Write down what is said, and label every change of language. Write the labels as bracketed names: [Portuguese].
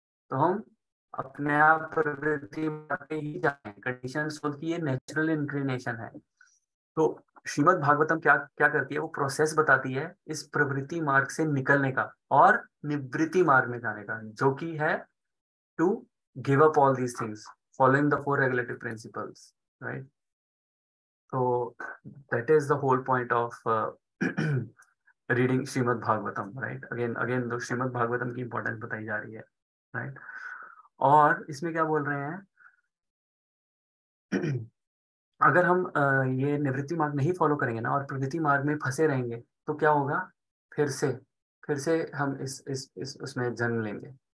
[Hindi] तो हम अपने आप प्रवृत्ति पे ही जाते हैं, कंडीशन सोल की ये नेचुरल इंक्लिनेशन है। तो श्रीमद् भागवतम क्या क्या करती है, वो प्रोसेस बताती है इस प्रवृत्ति मार्ग से निकलने का और निवृत्ति मार्ग में जाने का, जो कि है [English] to give up all these things following the 4 regulative principles, [Hindi] right. [English] तो that is the whole point of reading Shrimad Bhagavatam, right। [Hindi] Again तो श्रीमद् भागवतम की इंपॉर्टेंस बताई जा रही है, right। और इसमें क्या बोल रहे हैं अगर हम ये निवृत्ति मार्ग नहीं फॉलो करेंगे ना और प्रवृत्ति मार्ग में फंसे रहेंगे तो क्या होगा, फिर से हम इस उसमें जन्म लेंगे।